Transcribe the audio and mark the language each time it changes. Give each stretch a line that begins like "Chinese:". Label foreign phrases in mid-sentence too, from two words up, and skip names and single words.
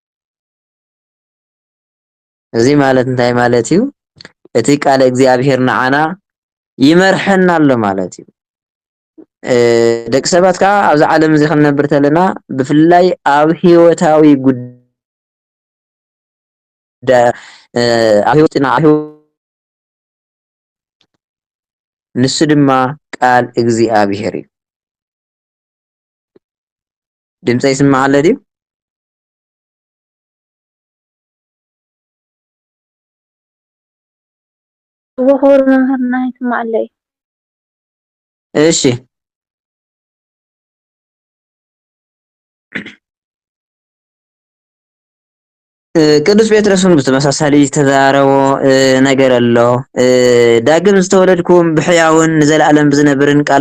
Tigrinya: እዚ ማለት እንታይ ማለት እዩ እቲ ቃል እግዚኣብሔር ንዓና ይመርሐና ኣሎ ማለት እዩ ደቂ ሰባት ከዓ ኣብዚ ዓለም እዚ ክንነብር ተለና ብፍላይ ኣብ ሂወታዊ ጉዳይ ኣብ ሂወትና ንሱ ድማ ቃል እግዚኣብሔር እዩ ድምፀ ይስማዕ ኣሎ ድዩ وخور مهرنا يسمع لي እሺ ቅዱስ ጴጥሮስን ብተመሳሳሊ ተዛረቦ ነገር ኣሎ ዳግም ዝተወለድኩም ብሕያውን ንዘለዓለም ብዝነብርን ቃል